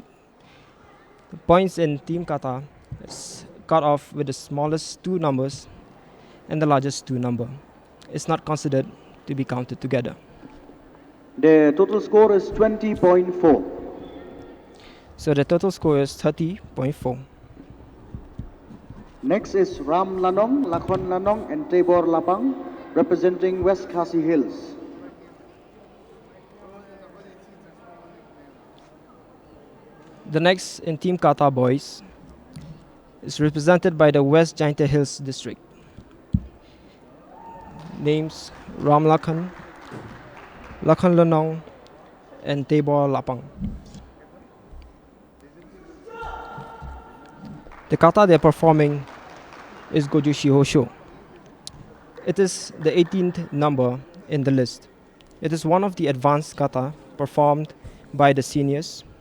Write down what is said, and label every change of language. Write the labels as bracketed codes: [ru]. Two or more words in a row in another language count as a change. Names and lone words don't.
[en] The points in team kata is cut off with the smallest two numbers and the largest two number. It's not considered to be counted together. The total score is 20.4. So the total score is 30.4. Next is Ram Lanong, Lakhon Lanong, and Tabor Lapang, representing West Khasi Hills. The next in Team Kata Boys is represented by the West Jaintia Hills district. Names Ram Lakhan, Lakhan Lanong, and Tabor Lapang. The kata they're performing is Goju Shihosho. It is the 18th number in the list. It is one of the advanced kata performed by the seniors.